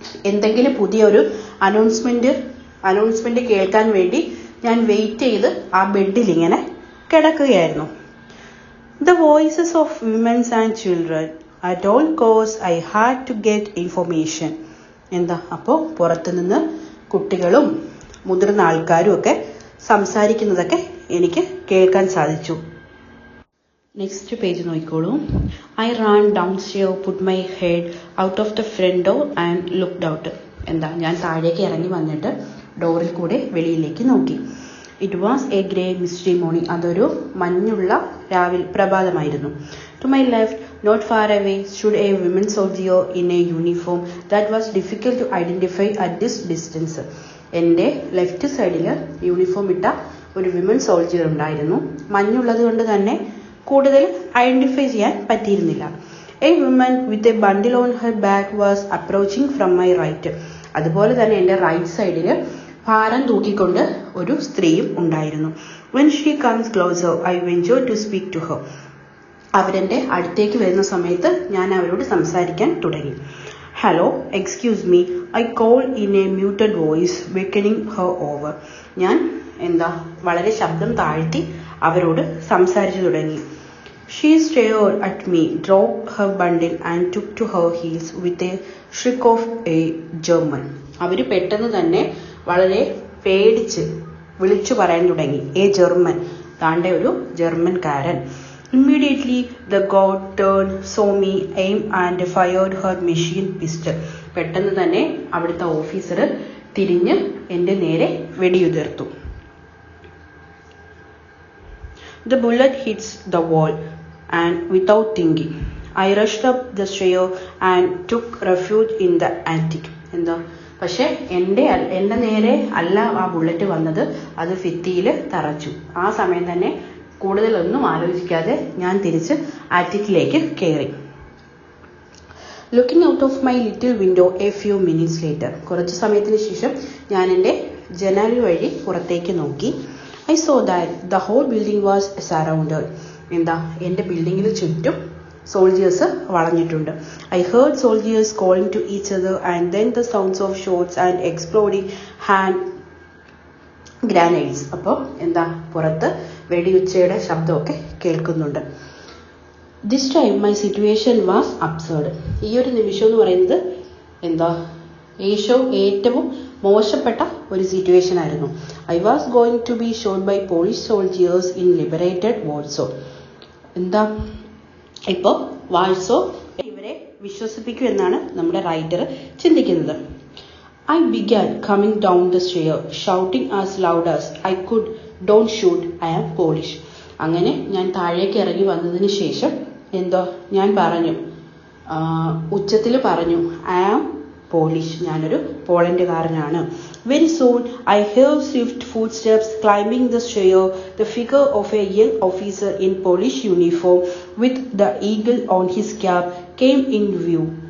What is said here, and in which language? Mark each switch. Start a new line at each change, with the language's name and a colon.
Malayalam: എന്തെങ്കിലും പുതിയൊരു അനൗൺസ്മെന്റ് കേൾക്കാൻ വേണ്ടി ഞാൻ വെയിറ്റ് ചെയ്ത് ആ ബെഡിൽ ഇങ്ങനെ കിടക്കുകയായിരുന്നു.
English: The voices of women and children. At all costs I had to get information.
Malayalam: അപ്പോൾ പുറത്തുനിന്ന് കുട്ടികളും മുതിർന്ന ആൾക്കാരും ഒക്കെ സംസാരിക്കുന്നതൊക്കെ എനിക്ക് കേൾക്കാൻ സാധിച്ചു. നെക്സ്റ്റ് പേജ് നോക്കിക്കോളൂ.
English: I ran downstairs, put my head out of the front door and looked out.
Malayalam: ഞാൻ താഴേക്ക് ഇറങ്ങി വന്നിട്ട് ഡോറിൽ കൂടെ വെളിയിലേക്ക് നോക്കി.
English: It was a grey misty morning.
Malayalam: അതൊരു മഞ്ഞുള്ള പ്രഭാതമായിരുന്നു.
English: To my left, not far away, stood a woman soldier in a uniform that was difficult to identify at this distance.
Malayalam: എൻ്റെ left സൈഡിൽ യൂണിഫോം ഇട്ട ഒരു വിമൻ സോൾജിയർ ഉണ്ടായിരുന്നു. മഞ്ഞുള്ളത് കൊണ്ട് തന്നെ കൂടുതൽ identify ചെയ്യാൻ പറ്റിയിരുന്നില്ല.
English: A woman with a bundle on her back was approaching from my right.
Malayalam: അതുപോലെ തന്നെ എൻ്റെ റൈറ്റ് സൈഡിൽ ഭാരം തൂക്കിക്കൊണ്ട് ഒരു സ്ത്രീയും ഉണ്ടായിരുന്നു.
English: When she comes closer, I venture to speak to her.
Malayalam: അവരെൻ്റെ അടുത്തേക്ക് വരുന്ന സമയത്ത് ഞാൻ അവരോട് സംസാരിക്കാൻ തുടങ്ങി.
English: Hello, excuse me, I called in a muted voice, beckoning her over.
Malayalam: ഞാൻ വളരെ ശബ്ദം താഴ്ത്തി അവരോട് സംസാരിച്ചു തുടങ്ങി.
English: She stared at me, dropped her bundle and took to her heels with a shriek of a German.
Malayalam: അവർ പെട്ടെന്ന് തന്നെ വളരെ പേടിച്ച് വിളിച്ചു പറയാൻ തുടങ്ങി. എ ജർമ്മൻ, താണ്ടെ ഒരു ജർമ്മൻകാരൻ.
English: Immediately the guard turned, saw me, aimed and fired her machine pistol.
Malayalam: പെട്ടെന്ന് തന്നെ അവിടുത്തെ ഓഫീസർ തിരിഞ്ഞ് എൻ്റെ നേരെ വെടിയുതിർത്തു.
English: The bullet hits the wall, and without thinking, I rushed up the stair and took refuge in the attic.
Malayalam: എന്താ പക്ഷെ എൻ്റെ നേരെ അല്ല ആ ബുള്ളറ്റ് വന്നത്, അത് ഭിത്തിയിൽ തറച്ചു. ആ സമയം തന്നെ കൂടുതലൊന്നും ആലോചിക്കാതെ ഞാൻ തിരിച്ച് ആറ്റിക്കിലേക്ക് കയറി.
English: Looking out of my little window a few minutes later,
Malayalam: കുറച്ച് സമയത്തിന് ശേഷം ഞാൻ എൻ്റെ ജനൽ വഴി പുറത്തേക്ക് നോക്കി.
English: I saw that the whole building was surrounded.
Malayalam: എന്താ എൻ്റെ ബിൽഡിങ്ങിൽ ചുറ്റും soldiers വളഞ്ഞിട്ടുണ്ട്.
English: I heard soldiers calling to each other and then the sounds of shots and exploding hand grenades.
Malayalam: അപ്പോൾ എന്താ പുറത്ത് വെടിയുച്ചയുടെ ശബ്ദമൊക്കെ കേൾക്കുന്നുണ്ട്.
English: This time my situation was absurd.
Malayalam: ഈ ഒരു നിമിഷം എന്ന് പറയുന്നത് എന്താ ഏറ്റവും മോശപ്പെട്ട ഒരു സിറ്റുവേഷൻ ആയിരുന്നു.
English: I was going to be shot by Polish soldiers in liberated Warsaw.
Malayalam: എന്താ ഇപ്പോൾ വാഴ്സോ ഇവരെ വിശ്വസിപ്പിക്കൂ എന്നാണ് നമ്മുടെ റൈറ്റർ ചിന്തിക്കുന്നത്.
English: I began coming down the stair, shouting as loud as I could, "Don't shoot, I am Polish."
Malayalam: അങ്ങനെ ഞാൻ താഴേക്ക് ഇറങ്ങി വന്നതിന് ശേഷം എന്തോ ഞാൻ പറഞ്ഞു, ഉച്ചത്തിൽ പറഞ്ഞു,
English: "I am Polish,
Malayalam: ഞാനൊരു പോളണ്ടുകാരനാണ്."
English: Very soon I heard swift footsteps climbing the stair. The figure of a young officer in Polish uniform with the eagle on his cap came in view.